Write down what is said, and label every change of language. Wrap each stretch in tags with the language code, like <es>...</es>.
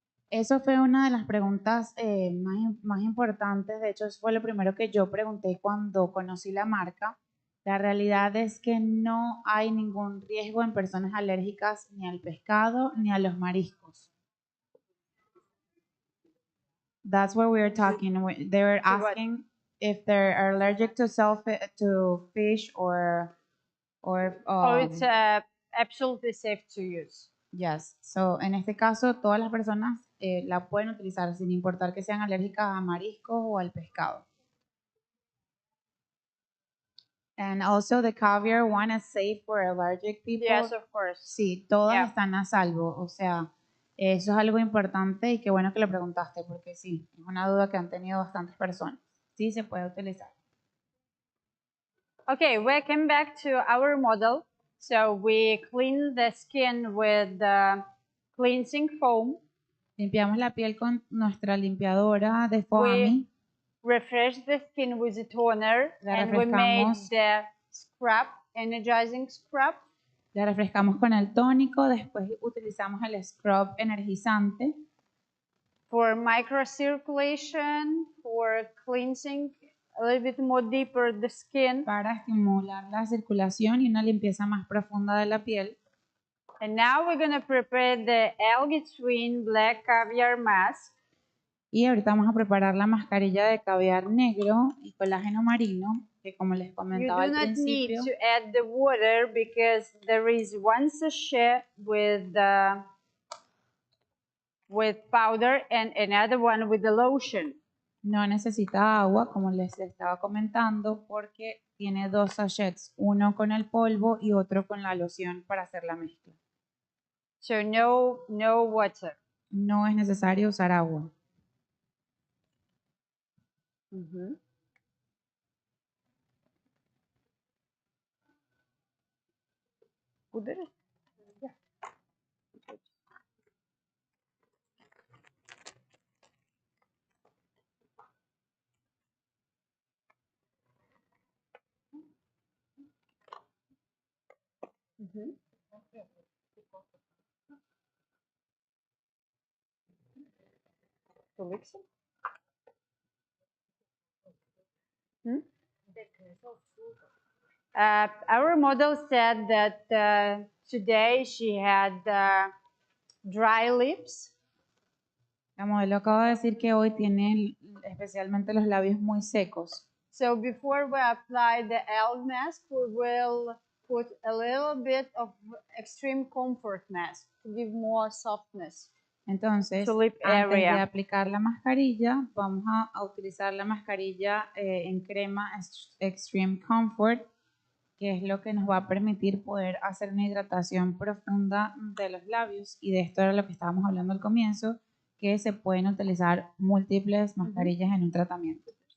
<es>Eso fue una de las preguntas más importantes. De hecho, eso fue lo primero que yo pregunté cuando conocí la marca. La realidad es que no hay ningún riesgo en personas alérgicas ni al pescado ni a los mariscos.</es> <en>That's what we were talking. They were asking if they are allergic to fish or It's absolutely safe to use.</en> <es>yes. So, en este caso, todas las personas la pueden utilizar sin importar que sean alérgicas a mariscos o al pescado.</es> <en>And also the caviar one is safe for allergic people. Yes, of course.</en> <es>Sí, todas</es> <en>Yeah.</en> <es>están a salvo, o sea, eso es algo importante y qué bueno que lo preguntaste porque sí, es una duda que han tenido bastantes personas. Sí, se puede utilizar.</es> <en>Okay, welcome back to our model. So we clean the skin with the cleansing foam.</en> <es>Limpiamos la piel con nuestra limpiadora de foamy.</es> <en>Refresh the skin with a toner,</en> <es>La</es> <en>and we made</en> <es>refrescamos.</es> <en>the scrub, energizing scrub.</en> <es>La refrescamos con el tónico, después utilizamos el scrub energizante.</es> <en>For microcirculation, for cleansing a little bit more deeper the skin.</en> <es>Para estimular la circulación y una limpieza más profunda de la piel.</es> <en>And now we're going to prepare the algae twin black caviar mask.</en> <es>Y ahorita vamos a preparar la mascarilla de caviar negro y colágeno marino, que como les</es> <en>You</en> <es>comentaba</es> <en>do not need</en> <es>principio,</es> <en>to add the water because there is one sachet with powder and another one with the lotion.</en> <es>no necesita agua, como les estaba comentando, porque tiene 2 sachets, uno con el polvo y otro con la loción para hacer la mezcla.</es> <en>So no water.</en> <es>No es necesario usar agua. Pudre? Yeah.</es> <en>To mix it? Our model said that today she had dry lips.</en> <es>La modelo acaba de decir que hoy tiene especialmente los labios muy secos.</es> <en>So before we apply the algae mask, we will put a little bit of extreme comfort mask to give more softness.</en> <es>Entonces,</es> <en>To lip</en> <es>antes de</es> <en>area.</en> <es>aplicar la mascarilla, vamos a utilizar la mascarilla en crema Extreme Comfort, que es lo que nos va a permitir poder hacer una hidratación profunda de los labios. Y de esto era lo que estábamos hablando al comienzo, que se pueden utilizar múltiples mascarillas en un tratamiento.</es>